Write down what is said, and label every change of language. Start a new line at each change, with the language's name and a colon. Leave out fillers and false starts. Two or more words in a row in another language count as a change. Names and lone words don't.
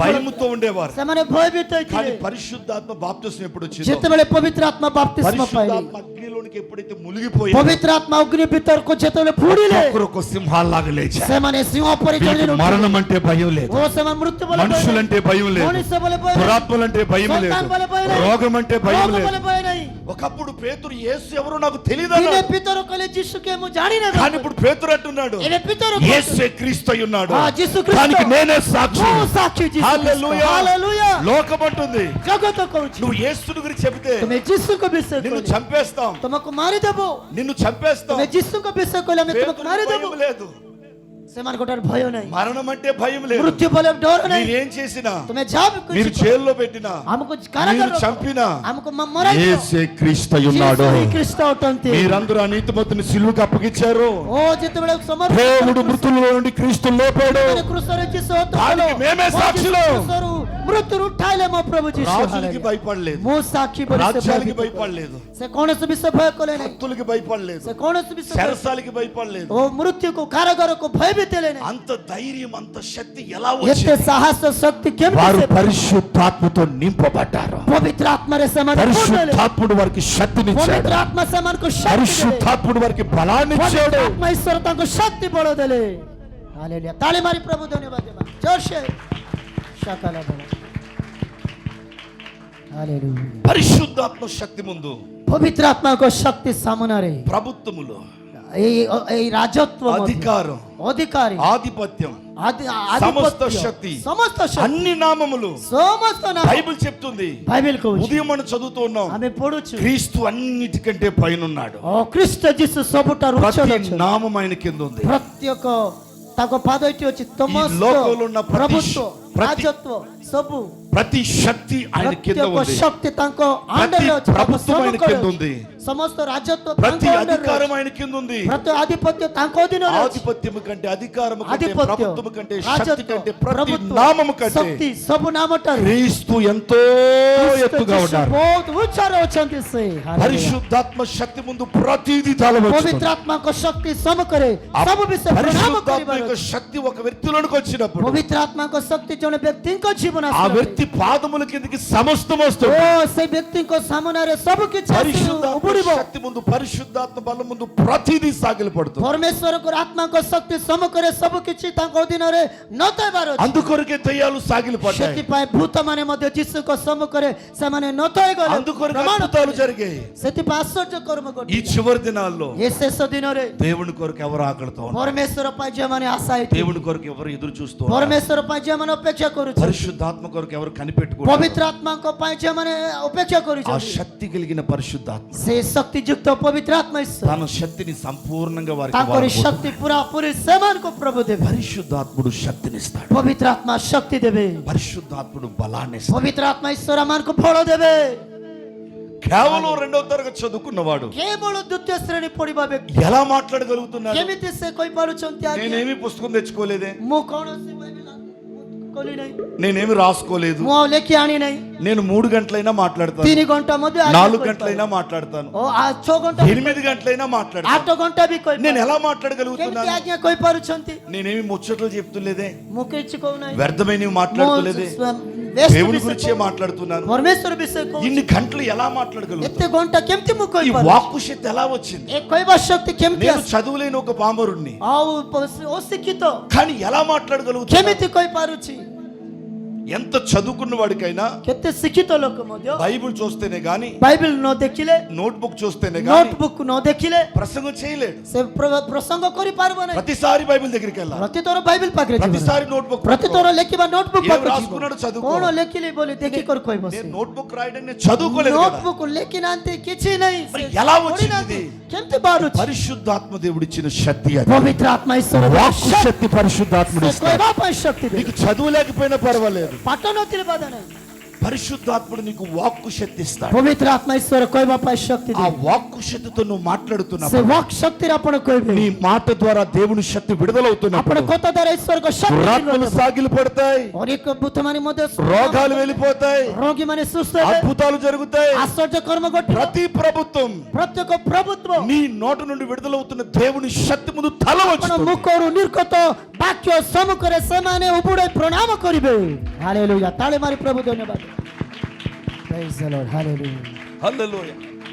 Telugu: భయముతో ఉండేవారు।
Odia: ସେମାନେ ଭୟଭୀତ
Telugu: కానీ
Odia: ହେଇଥିଲେ।
Telugu: పరిశుద్ధాత్మ బాప్తిస్మ ఎప్పుడు వచ్చిందో,
Odia: ଯେତେବେଳେ ପବିତ୍ର ଆତ୍ମା ବାପ୍ତିସ୍ମ ପାଇଲେ,
Telugu: పరిశుద్ధాత్మ అగ్నిలోనికి ఎప్పుడైతే మునిగిపోయి
Odia: ପବିତ୍ର ଆତ୍ମା ଅଗ୍ନି ଭିତରକୁ ଯେତେବେଳେ ବୁଡ଼ିଲେ,
Telugu: ఒక్కొక్కరు సింహాల్లాగా లేచారు।
Odia: ସେମାନେ ସିଂହ ପରି
Telugu: వీరికి
Odia: ଚଳିଲେ।
Telugu: మరణం అంటే భయం లేదు,
Odia: ଓ ସେମାନେ ମୃତ୍ୟୁ ବୋଲେ ଭୟ ନାହିଁ,
Telugu: మనుషులంటే భయం లేదు,
Odia: ମଣିଷ ବୋଲେ ଭୟ ନାହିଁ,
Telugu: పురాత్మలంటే భయం లేదు,
Odia: ସନ୍ତାନ ବୋଲେ ଭୟ ନାହିଁ,
Telugu: రోగం అంటే భయం
Odia: ରୋଗ
Telugu: లేదు।
Odia: ବୋଲେ ଭୟ ନାହିଁ।
Telugu: ఒకప్పుడు పేతురు యేసు ఎవరో నాకు తెలియదు
Odia: ଦିନେ
Telugu: అన్నాడు,
Odia: ପିତର କହିଲେ ଯୀଶୁ କିଏ ମୁଁ ଜାଣିନି।
Telugu: కానీ ఇప్పుడు పేతురు అంటున్నాడు
Odia: ଏବେ ପିତର
Telugu: యేసే క్రీస్తు అయి ఉన్నాడు,
Odia: ଯୀଶୁ ଖ୍ରୀଷ୍ଟ,
Telugu: దానికి నేనే సాక్షి।
Odia: ମୁଁ సాక్షి ଯୀଶୁ ଖ୍ରୀଷ୍ଟ।
Telugu: హల్లెలూయా,
Odia: ହାଲେଲୁୟା,
Telugu: లోకం అంటుంది
Odia: ଜଗତ କହୁଛି
Telugu: నువ్వు యేసుని గురించి చెబితే
Odia: ତୁମେ ଯୀଶୁଙ୍କ ବିଷୟ
Telugu: నిన్ను
Odia: କହିଲେ
Telugu: చంపేస్తాం,
Odia: ତୁମକୁ ମାରିଦେବୁ।
Telugu: నిన్ను చంపేస్తాం।
Odia: ତୁମେ ଯୀଶୁଙ୍କ ବିଷୟ କହିଲେ ଆମେ ତୁମକୁ
Telugu: పేతురుకి
Odia: ମାରିଦେବୁ।
Telugu: భయం లేదు,
Odia: ସେମାନଙ୍କର ଭୟ ନାହିଁ,
Telugu: మరణం అంటే భయం లేదు।
Odia: ମୃତ୍ୟୁ ବୋଲେ ଡର ନାହିଁ।
Telugu: మీరేం చేసినా,
Odia: ତୁମେ ଯାହା ବି
Telugu: మీరు
Odia: କିଛି
Telugu: జైల్లో పెట్టినా,
Odia: ଆମକୁ
Telugu: మీరు
Odia: କାରାଗାର
Telugu: చంపినా,
Odia: ଆମକୁ ମରାଇ
Telugu: యేసే క్రీస్తు అయి ఉన్నాడు।
Odia: ଖ୍ରୀଷ୍ଟ ଅଟନ୍ତି।
Telugu: మీరందరూ ఆ నీతిమంతుని సిలువకు అప్పగించారు,
Odia: ଓ ଯେତେବେଳେ ସମର୍ପଣ
Telugu: దేవుడు మృతుల్లో నుండి క్రీస్తు లేపాడు,
Odia: କୃଷରେ ଯୀଶୁ
Telugu: దానికి మేమే సాక్షులు।
Odia: ମୃତ୍ୟୁରୁ ଉଠାଇଲେ ମୋ ପ୍ରଭୁ ଯୀଶୁ।
Telugu: రాజులకి
Odia: ହାଲେଲୁୟା।
Telugu: భయపడలేదు,
Odia: ମୁଁ ସାକ୍ଷୀ ବୋଲି ସେ
Telugu: రాజ్యాలకి
Odia: ଭୟଭୀତ
Telugu: భయపడలేదు,
Odia: ସେ କୌଣସି ବିଷୟ ଭୟ କଲେ ନାହିଁ,
Telugu: భక్తులకి భయపడలేదు,
Odia: ସେ କୌଣସି ବିଷୟ
Telugu: చెరసాలకి భయపడలేదు।
Odia: ଓ ମୃତ୍ୟୁକୁ କାରାଗାରକୁ ଭୟଭୀତ ହେଲେ ନାହିଁ।
Telugu: అంత ధైర్యం, అంత శక్తి ఎలా
Odia: ଏତେ
Telugu: వచ్చింది?
Odia: ସାହସ ଶକ୍ତି କେମିତି
Telugu: వారు
Odia: ସେ
Telugu: పరిశుద్ధాత్మతో నింపబడ్డారు,
Odia: ପବିତ୍ର ଆତ୍ମାରେ ସେମାନେ ପୂର୍ଣ୍ଣ ହେଲେ।
Telugu: పరిశుద్ధాత్ముడు వారికి శక్తినిచ్చాడు,
Odia: ପବିତ୍ର ଆତ୍ମା ସେମାନଙ୍କୁ ଶକ୍ତି ଦେଲେ।
Telugu: పరిశుద్ధాత్ముడు వారికి బలాన్ని
Odia: ପବିତ୍ର
Telugu: ఇచ్చాడు।
Odia: ଆତ୍ମା ଈଶ୍ୱର ତାଙ୍କୁ ଶକ୍ତି ବଳ ଦେଲେ। ହାଲେଲୁୟା, ତାଳି ମାରି ପ୍ରଭୁ ଧନ୍ୟବାଦ ଦେବା ଜୋରସେ ସକାଳ ବେଳ। ହାଲେଲୁୟା,
Telugu: పరిశుద్ధాత్మ శక్తి ముందు
Odia: ପବିତ୍ର ଆତ୍ମାଙ୍କ ଶକ୍ତି ସାମନାରେ
Telugu: ప్రభుత్వములో
Odia: ଏଇ ରାଜତ୍ୱ ମଧ୍ୟ,
Telugu: అధికారం,
Odia: ଅଧିକାରୀ,
Telugu: ఆధిపత్యం, సమస్త శక్తి, సమస్త శక్తి, అన్ని నామములు సమస్త నామ బైబిల్ చెప్తుంది।
Odia: బైబిల్ కହୁଛି
Telugu: ఉదయం మనం చదువుతూ ఉన్నాం,
Odia: ଆମେ ପଢୁଛୁ
Telugu: క్రీస్తు అన్నిటికంటే పైన ఉన్నాడు,
Odia: ଓ ଖ୍ରୀଷ୍ଟ ଯୀଶୁ ସବୁଠାରୁ
Telugu: ప్రతి
Odia: ଉଚ୍ଚରେ ଅଛନ୍ତି।
Telugu: నామం ఆయన కింద ఉంది।
Odia: ପ୍ରତ୍ୟେକ ତାଙ୍କ ପାଦ ଏଠି ଅଛି। ସମସ୍ତ
Telugu: లోకంలో ఉన్న ప్రభుత్వ, ప్రతి
Odia: ରାଜତ୍ୱ ସବୁ,
Telugu: ప్రతి శక్తి ఆయన కింద
Odia: ପ୍ରତ୍ୟେକ
Telugu: ఉంది,
Odia: ଶକ୍ତି ତାଙ୍କ
Telugu: ప్రతి
Odia: ଅଣ୍ଡରରେ ଅଛି, ତାଙ୍କ
Telugu: ప్రభుత్వం ఆయన
Odia: ସମ୍ମୁଖରେ
Telugu: కింద
Odia: ଅଛି।
Telugu: ఉంది,
Odia: ସମସ୍ତ ରାଜତ୍ୱ
Telugu: ప్రతి
Odia: ତାଙ୍କ ଅଣ୍ଡରରେ
Telugu: అధికారం
Odia: ଅଛି।
Telugu: ఆయన కింద ఉంది।
Odia: ପ୍ରତି ଆଧିପତ୍ୟ ତାଙ୍କ ଅଧୀନରେ ଅଛି।
Telugu: ఆధిపత్యము కంటే, అధికారము కంటే,
Odia: ଆଧିପତ୍ୟ,
Telugu: ప్రభుత్వము కంటే, శక్తి
Odia: ରାଜତ୍ୱ,
Telugu: కంటే, ప్రతి ప్రభుత్వ, నామము కంటే
Odia: ଶକ୍ତି ସବୁ ନାମଠାରୁ
Telugu: క్రీస్తు ఎంతో
Odia: ଖ୍ରୀଷ୍ଟ
Telugu: ఎత్తుగా
Odia: ଯୀଶୁ
Telugu: ఉన్నారు।
Odia: ବହୁତ ଉଚ୍ଚରେ ଅଛନ୍ତି ସେ। ହାଲେଲୁୟା।
Telugu: పరిశుద్ధాత్మ శక్తి ముందు ప్రతిదీ తలవచ్చు।
Odia: ପବିତ୍ର ଆତ୍ମାଙ୍କ ଶକ୍ତି ସମ୍ମୁଖରେ ସବୁ ବିଷୟ ପ୍ରଣାମ
Telugu: పరిశుద్ధాత్మ
Odia: କରିବାର
Telugu: యొక్క
Odia: ଅଛି।
Telugu: శక్తి ఒక వ్యక్తిలోనికి వచ్చినప్పుడు
Odia: ପବିତ୍ର ଆତ୍ମାଙ୍କ ଶକ୍ତି ଜଣେ ବ୍ୟକ୍ତିଙ୍କ ଜୀବନ
Telugu: ఆ
Odia: ଆସିଲା ବେଳେ
Telugu: వ్యక్తి వ్యక్తి పాదముల కిందకి సమస్తం
Odia: ଓ
Telugu: వస్తుంది.
Odia: ସେ ବ୍ୟକ୍ତିଙ୍କ ସାମ୍ନାରେ ସବୁ କିଛି ଆସିବ,
Telugu: పరిశుద్ధాత్మ
Odia: ଉପୁଡ଼ିବ।
Telugu: శక్తి ముందు, పరిశుద్ధాత్మ బలం ముందు ప్రతిదీ సాగిలపడుతుంది.
Odia: ପରମେଶ୍ୱରଙ୍କ ଆତ୍ମାଙ୍କ ଶକ୍ତି ସମ୍ମୁଖରେ ସବୁ କିଛି ତାଙ୍କ ଅଧୀନରେ ନଥାଇବାର ଅଛି।
Telugu: అందుకొరకే దయ్యాలు సాగిలపడ్డాయి.
Odia: ସେଥିପାଇଁ ଭୂତମାନେ ମଧ୍ୟ ଯୀଶୁଙ୍କ ସମ୍ମୁଖରେ ସେମାନେ ନଥାଇଗଲେ,
Telugu: అందుకొరకే
Odia: ପ୍ରମାଣ
Telugu: అద్భుతాలు
Odia: କଲେ।
Telugu: జరిగాయి.
Odia: ସେଥିପାଇଁ ଆଶ୍ଚର୍ଯ୍ୟ କର୍ମ
Telugu: ఈ
Odia: ଘଟିଲା।
Telugu: చివరి దినాల్లో
Odia: ଏ ଶେଷ ଦିନରେ
Telugu: దేవుని కొరకు ఎవరు ఆకలితో ఉన్నారు?
Odia: ପରମେଶ୍ୱର ପାଇଁ ଯେଉଁମାନେ ଆଶା ହେଇଥିବେ,
Telugu: దేవుని కొరకు ఎవరు ఎదురు చూస్తూ ఉన్నారు?
Odia: ପରମେଶ୍ୱର ପାଇଁ ଯେଉଁମାନେ ଅପେକ୍ଷା କରୁଛନ୍ତି,
Telugu: పరిశుద్ధాత్మ కొరకు ఎవరు కనిపెట్టుకుంటారు?
Odia: ପବିତ୍ର ଆତ୍ମାଙ୍କ ପାଇଁ ଯେଉଁମାନେ ଅପେକ୍ଷା
Telugu: ఆ
Odia: କରୁଛନ୍ତି,
Telugu: శక్తి కలిగిన పరిశుద్ధాత్మ
Odia: ସେ ଶକ୍ତିଯୁକ୍ତ ପବିତ୍ର ଆତ୍ମା ଈଶ୍ୱର
Telugu: తన శక్తిని సంపూర్ణంగా వారికి
Odia: ତାଙ୍କର
Telugu: వాడుకుంటాడు.
Odia: ଶକ୍ତି ପୁରା ପୁରି ସେମାନଙ୍କୁ ପ୍ରଭୁ ଦେବେ।
Telugu: పరిశుద్ధాత్ముడు శక్తినిస్తాడు.
Odia: ପବିତ୍ର ଆତ୍ମା ଶକ୍ତି ଦେବେ।
Telugu: పరిశుద్ధాత్ముడు బలాన్ని ఇస్తాడు.
Odia: ପବିତ୍ର ଆତ୍ମା ଈଶ୍ୱର ଆମମାନଙ୍କୁ ଫଳ ଦେବେ।
Telugu: కేవలం 2వ తరగతి చదువుకున్నవాడు
Odia: କେବଳ ଦ୍ୱିତୀୟ ଶ୍ରେଣୀ ପଢିବା ବ୍ୟକ୍ତି
Telugu: ఎలా మాట్లాడగలుగుతున్నాడు?
Odia: କେମିତି ସେ କହିପାରୁଛନ୍ତି, ଆଜ୍ଞା,
Telugu: నేనేమి పుస్తకం తెచ్చుకోలేదే,
Odia: ମୁଁ କୌଣସି ବାଇବେଲ ଖୋଲି ନାହିଁ,
Telugu: నేనేమి రాసుకోలేదు,
Odia: ମୁଁ ଆଉ ଲେଖି ଆଣି ନାହିଁ।
Telugu: 3 గంటలైనా మాట్లాడతాను,
Odia: 3 ଘଣ୍ଟା ମଧ୍ୟ
Telugu: 4 గంటలైనా మాట్లాడతాను,
Odia: 6 ଘଣ୍ଟା
Telugu: 8 గంటలైనా మాట్లాడతాను.
Odia: 8 ଘଣ୍ଟା ବି କହିପାରୁ।
Telugu: నేను ఎలా
Odia: କେମିତି
Telugu: మాట్లాడగలుగుతున్నాను?
Odia: ଆଜ୍ଞା କହିପାରୁଛନ୍ତି?
Telugu: నేనేమి ముచ్చట్లు చెప్తులేదే,
Odia: ମୁଁ କିଛି କହୁନାହିଁ,
Telugu: వ్యర్థమైనవి మాట్లాడుతులేదే, దేవుని గురించే మాట్లాడుతున్నాను.
Odia: ପରମେଶ୍ୱର ବିଷୟ କହୁଛି।
Telugu: ఇన్ని గంటలు ఎలా మాట్లాడగలుగుతాను?
Odia: ଏତେ ଘଣ୍ଟା କେମିତି ମୁଁ
Telugu: ఈ
Odia: କହିପାରୁଛି?
Telugu: వాక్కు శక్తి ఎలా వచ్చింది?
Odia: ଏ କହିବା ଶକ୍ତି କେମିତି
Telugu: నేను
Odia: ଆସେ?
Telugu: చదువులేని ఒక పామరుణ్ణి,
Odia: ଆଉ ଅଶିକ୍ଷିତ
Telugu: కానీ ఎలా మాట్లాడగలుగుతాను?
Odia: କେମିତି କହିପାରୁଛି?
Telugu: ఎంత చదువుకున్న వాడికైనా
Odia: କେତେ ଶିକ୍ଷିତ ଲୋକ ମଧ୍ୟ
Telugu: బైబిల్ చూస్తేనే గాని,
Odia: ବାଇବେଲ ନ ଦେଖିଲେ,
Telugu: నోట్బుక్ చూస్తేనే గాని
Odia: ନୋଟବୁକ୍ ନ ଦେଖିଲେ
Telugu: ప్రసంగం చేయలేడు.
Odia: ସେ ପ୍ରସଙ୍ଗ କରିପାରିବ ନାହିଁ।
Telugu: ప్రతిసారి బైబిల్ దగ్గరికి వెళ్ళాలి,
Odia: ପ୍ରତିଥର ବାଇବେଲ ପାଖରେ ଯିବ,
Telugu: ప్రతిసారి నోట్బుక్
Odia: ପ୍ରତିଥର ଲେଖିବା ନୋଟବୁକ୍
Telugu: ఏం
Odia: ପାଖରେ
Telugu: రాసుకున్నాడో
Odia: ଯିବ।
Telugu: చదువుకో.
Odia: କଣ ଲେଖିଲି ବୋଲି ଦେଖିକରି କହିବ ସେ।
Telugu: నేను నోట్బుక్ రాయడం నేను చదువుకోలేదు కదా.
Odia: ନୋଟବୁକ୍ ଲେଖି ନାହାନ୍ତି, କିଛି ନାହିଁ,
Telugu: మరి ఎలా
Odia: ପଢି
Telugu: వచ్చింది
Odia: ନାହାନ୍ତି।
Telugu: ఇది?
Odia: କେମିତି ବାହାରୁଛି?
Telugu: పరిశుద్ధాత్మ దేవుడిచ్చిన శక్తి అది.
Odia: ପବିତ୍ର ଆତ୍ମା ଈଶ୍ୱର
Telugu: వాక్కు శక్తి పరిశుద్ధాత్ముడు
Odia: ସେ
Telugu: ఇస్తాడు.
Odia: କହିବା ପାଇଁ ଶକ୍ତି ଦେବେ।
Telugu: నీకు చదువు లేకపోయినా పర్వాలేదు,
Odia: ପାଠ ନଥିଲେ ବାଧା ନାହିଁ,
Telugu: పరిశుద్ధాత్ముడు నీకు వాక్కు శక్తి ఇస్తాడు.
Odia: ପବିତ୍ର ଆତ୍ମା ଈଶ୍ୱର କହିବା ପାଇଁ ଶକ୍ତି
Telugu: ఆ
Odia: ଦେବେ।
Telugu: వాక్కు శక్తితో నువ్వు
Odia: ସେ
Telugu: మాట్లాడుతున్నావు,
Odia: వాక్ శక్తిରେ ଆପଣ କହିବେ,
Telugu: నీ మాట ద్వారా దేవుని శక్తి
Odia: ଆପଣ
Telugu: విడుదలవుతున్నప్పుడు
Odia: କଥା ଦ୍ୱାରା ଈଶ୍ୱରଙ୍କ ଶକ୍ତି
Telugu: రాత్మలు సాగిలు పడతాయి,
Odia: ଅନେକ ଭୂତମାନେ ମଧ୍ୟ
Telugu: రోగాలు వెళ్ళిపోతాయి,
Odia: ରୋଗୀମାନେ ସୁସ୍ଥ ହେବେ,
Telugu: అద్భుతాలు జరుగుతాయి.
Odia: ଆଶ୍ଚର୍ଯ୍ୟ କର୍ମ ଘଟିବ।
Telugu: ప్రతి ప్రభుత్వం
Odia: ପ୍ରତ୍ୟେକ ପ୍ରଭୁତ୍ୱ
Telugu: నీ నోట నుండి విడుదలవుతున్న దేవుని శక్తి ముందు తల
Odia: ଆପଣ
Telugu: వచ్చుతుంది.
Odia: ମୁଖରୁ ନିର୍ଗତ ବାକ୍ୟ ସମ୍ମୁଖରେ ସେମାନେ ଉବୁଡ଼ାଇ ପ୍ରଣାମ କରିବେ। ହାଲେଲୁୟା, ତାଳି ମାରି ପ୍ରଭୁ ଧନ୍ୟବାଦ।
English: Praise the Lord, hallelujah।
Telugu: హల్లెలూయా.